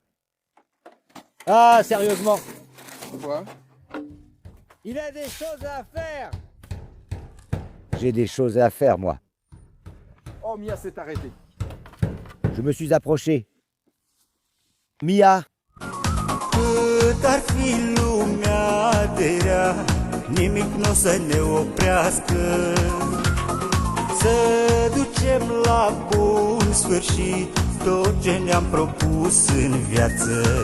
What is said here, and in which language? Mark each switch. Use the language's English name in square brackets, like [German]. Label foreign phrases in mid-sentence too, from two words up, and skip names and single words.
[French] Ah, sérieusement. Pourquoi? Il a des choses à faire. J'ai des choses à faire, moi. Oh, Mia s'est arrêtée. Je me suis approché. Mia. [Romanian] Cât ar fi lumea de rea, nimic n-o să ne oprească. Să ducem la bun sfârșit tot ce ne-am propus în viață.